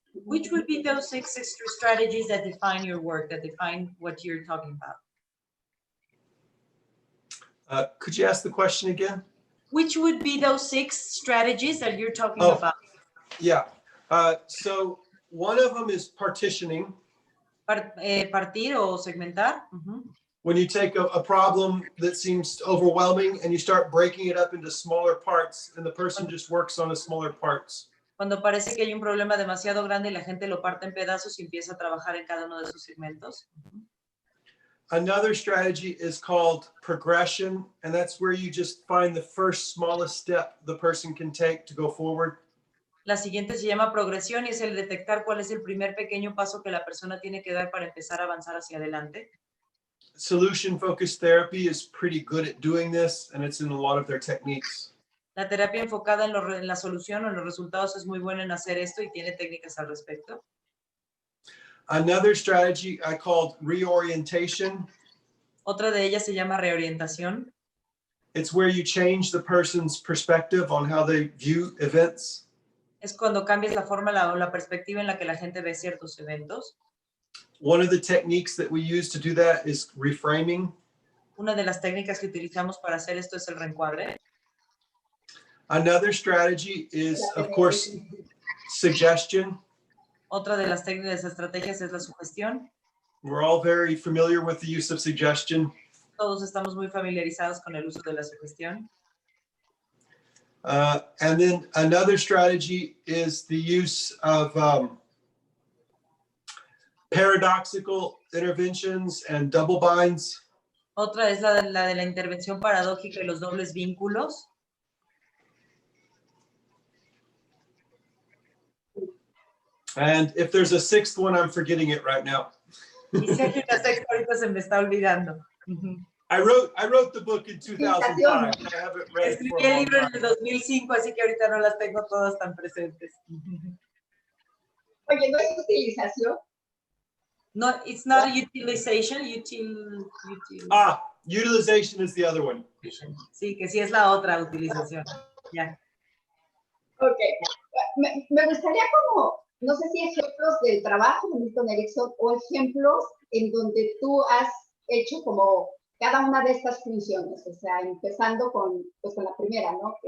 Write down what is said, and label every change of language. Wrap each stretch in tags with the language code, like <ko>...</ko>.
<en>Which would be those 6 extra strategies that define your work, that define what you're talking about? Could you ask the question again? Which would be those 6 strategies that you're talking Oh. about? Yeah. So one of them is partitioning.</en> <es>Partir o segmentar. Uh-huh.</es> <en>When you take a problem that seems overwhelming and you start breaking it up into smaller parts and the person just works on the smaller parts.</en> <es>Cuando parece que hay un problema demasiado grande y la gente lo parte en pedazos y empieza a trabajar en cada uno de sus segmentos.</es> <en>Another strategy is called progression, and that's where you just find the first smallest step the person can take to go forward.</en> <es>La siguiente se llama progresión y es el detectar cuál es el primer pequeño paso que la persona tiene que dar para empezar a avanzar hacia adelante.</es> <en>Solution-focused therapy is pretty good at doing this, and it's in a lot of their techniques.</en> <es>La terapia enfocada en la solución o en los resultados es muy buena en hacer esto y tiene técnicas al respecto.</es> <en>Another strategy I called reorientation.</en> <es>Otra de ellas se llama reorientación.</es> <en>It's where you change the person's perspective on how they view events.</en> <es>Es cuando cambias la forma o la perspectiva en la que la gente ve ciertos eventos.</es> <en>One of the techniques that we use to do that is reframing.</en> <es>Una de las técnicas que utilizamos para hacer esto es el reencuadre.</es> <en>Another strategy is, of course, suggestion.</en> <es>Otra de las técnicas, estrategias es la sugestión.</es> <en>We're all very familiar with the use of suggestion.</en> <es>Todos estamos muy familiarizados con el uso de la sugestión.</es> <en>And then another strategy is the use of paradoxical interventions and double binds.</en> <es>Otra es la de la intervención paradójica y los dobles vínculos.</es> <en>And if there's a sixth one, I'm forgetting it right now.</en> <es>Y si hay una sexta, ahorita se me está olvidando.</es> <en>I wrote the book in 2005. I haven't read it for</en> <es>Escribí</es> <en>a</en> <es>el</es> <en>long</en> <es>libro en</es> <en>time.</en> <es>el 2005, así que ahorita no las tengo todas tan presentes. Oye, ¿no es utilización?</es> <en>No, it's not utilization, Utilization is the other one.</en> <es>Sí, que sí es la otra utilización. Ya. Ok. Me gustaría como, no sé si ejemplos del trabajo de Milton Erickson o ejemplos en donde tú has hecho como cada una de estas funciones, o sea, empezando con, pues, con la primera, ¿no?</es>